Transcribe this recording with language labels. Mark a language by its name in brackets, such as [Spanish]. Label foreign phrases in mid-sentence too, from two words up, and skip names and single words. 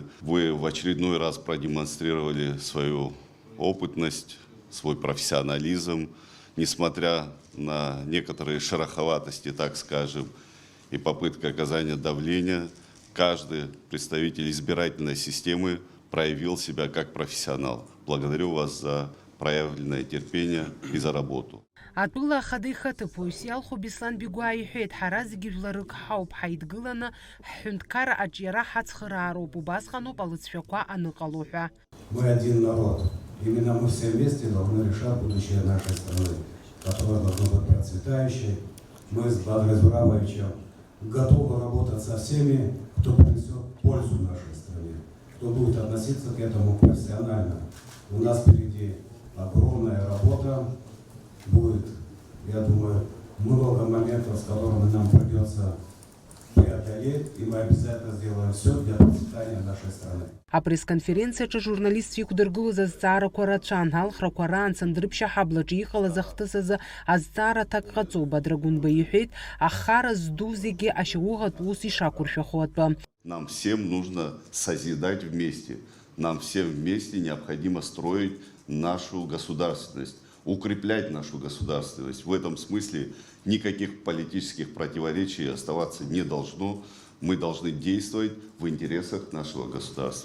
[Russian] Вы в очередной раз продемонстрировали свою опытность, свой профессионализм, несмотря на некоторые шероховатости, так скажем, и попытки оказания давления. Каждый представитель избирательной системы проявил себя как профессионал. Благодарю вас за проявленное терпение и за работу. [Abkhazian] Атәыла Ахада ихаҭыԥуаҩыс иалху Беслан Бигәаа иҳәеит, ҳара зегьы жәларык ҳауп, ҳаидгыланы ҳҳәынҭқарра аҿиара ҳацхыраароуп, убасҟаноуп алыҵшәақәа аныҟало ҳәа. [Russian] Мы один народ. Именно мы все вместе должны решать будущее нашей страны, которая должна быть процветающей. Мы с Бадрой Зурамовичем готовы работать со всеми, кто принесет пользу нашей стране, кто будет относиться к этому профессионально. У нас впереди огромная работа. Будет, я думаю, много моментов, с которыми нам придется преодолеть, и мы обязательно сделаем все для процветания нашей страны. [Abkhazian] Апресс-конференциаҿы журналистцәа иқәдыргылоз азҵаарақәа рацәан, алхрақәа раанца Ндрыԥшьа ҳаблаҿы иҟалаз ахҭыс азы азҵаара аҭак ҟаҵоу Бадрагәынба иҳәеит, ахара зду зегьы ашьауӷатә ус ишақәыршәахо атәы. [Russian] Нам всем нужно созидать вместе. Нам всем вместе необходимо строить нашу государственность, укреплять нашу государственность. В этом смысле никаких политических противоречий оставаться не должно. Мы должны действовать в интересах нашего государства.